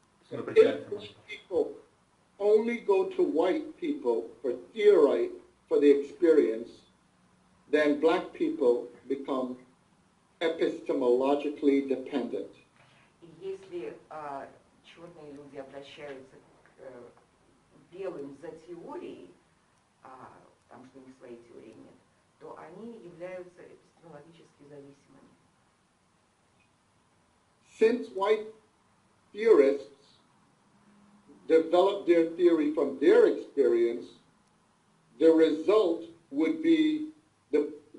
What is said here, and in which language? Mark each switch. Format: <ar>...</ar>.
<en>If people only go to white people for theory, for the experience, then black people become epistemologically dependent.</en> <ru>И если черные люди обращаются к белым за теорией, потому что у них своей теории нет, то они являются эпистемологически зависимыми.</ru> <en>Since white theorists develop their theory from their experience, the result would be the</en>